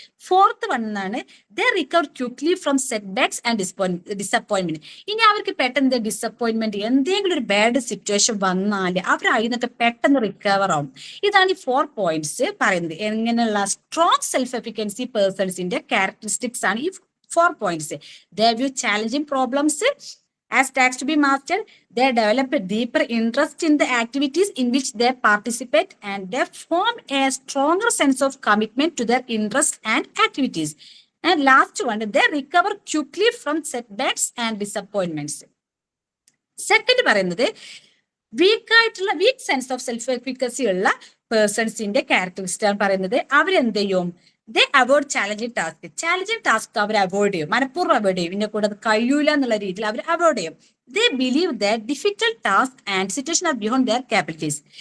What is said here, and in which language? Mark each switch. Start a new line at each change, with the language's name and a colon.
English: fourth one
Malayalam: ആണ്
English: They recover quickly from setbacks and disappointment.
Malayalam: ഇനി അവർക്ക് പെട്ടെന്ന് ഡിസപ്പോയിന്റ്മെന്റ്, എന്തെങ്കിലും ഒരു ബാഡ് സിറ്റുവേഷൻ വന്നാൽ അവർ അതിനൊക്കെ പെട്ടെന്ന് റിക്കവർ ആവും. ഇതാണ് ഈ 4 പോയിന്റ്സ് പറയുന്നത്. എങ്ങനെയുള്ള സ്ട്രോങ് സെൽഫ് എഫിക്കൻസി പേഴ്സൺസിന്റെ ക്യാരക്ടറിസ്റ്റിക്സ് ആണ് ഈ 4 points.
English: They view challenging problems as tasks to be mastered. They develop a deeper interest in the activities in which they participate, and they form a stronger sense of commitment to their interests and activities. And last one, they recover quickly from setbacks and disappointments.
Malayalam: Second പറയുന്നത് week sense of self efficacy ഉള്ള പേഴ്സൺസിന്റെ characteristic ആണ് പറയുന്നത്. അവരെന്ത് ചെയ്യും,
English: They avoid challenging task.
Malayalam: Challenging task അവർ avoid ചെയ്യും, മനഃപൂർവ്വം avoid ചെയ്യും. ഇതിന്റെ കൂടെ അത് കഴിയൂല എന്നുള്ള രീതിയിൽ അവർ അവോയ്ഡ് ചെയ്യും.
English: They believe that difficult task and situation are beyond their capabilities.